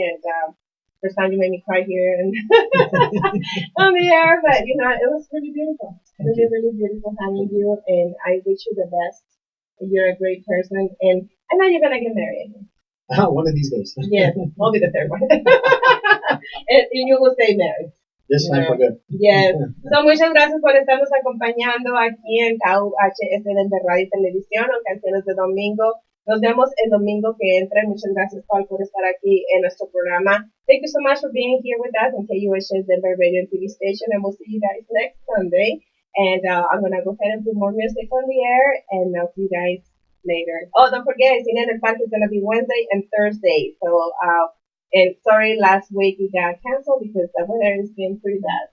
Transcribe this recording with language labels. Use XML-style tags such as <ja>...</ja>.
<en>And first time you made me cry here and on the air, but it was really beautiful. Really, really beautiful having you. And I wish you the best. You're a great person, and I know you're gonna get married. One of these days. Yes, I'll be the third one. And you will stay married. This time for good. Yes.</en> <es>So, muchas gracias por estarnos acompañando aquí en KUHS de Radio y Televisión o Canciones de Domingo. Nos vemos el domingo que entra. Muchas gracias, Paul, por estar aquí en nuestro programa.</es> <en>Thank you so much for being here with us on KUHS Denver Radio and TV station, and we'll see you guys next Sunday. And I'm going to go ahead and put more music on the air, and I'll see you guys later. Oh, don't forget, Cine en el Parque is going to be Wednesday and Thursday. So, and sorry, last week we got canceled because the weather has been pretty bad.</en>